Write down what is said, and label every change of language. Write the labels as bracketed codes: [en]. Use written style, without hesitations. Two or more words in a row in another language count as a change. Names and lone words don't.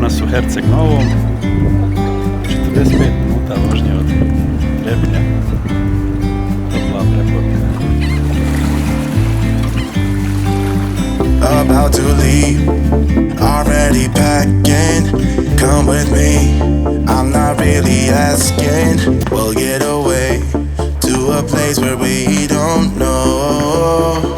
[sr] Herceg Novom, 45 minuta vožnje od Trebinja, topla preporuka. [en] About to leave, already packing. Come with me, I'm not really asking. We'll get away to a place where we don't know.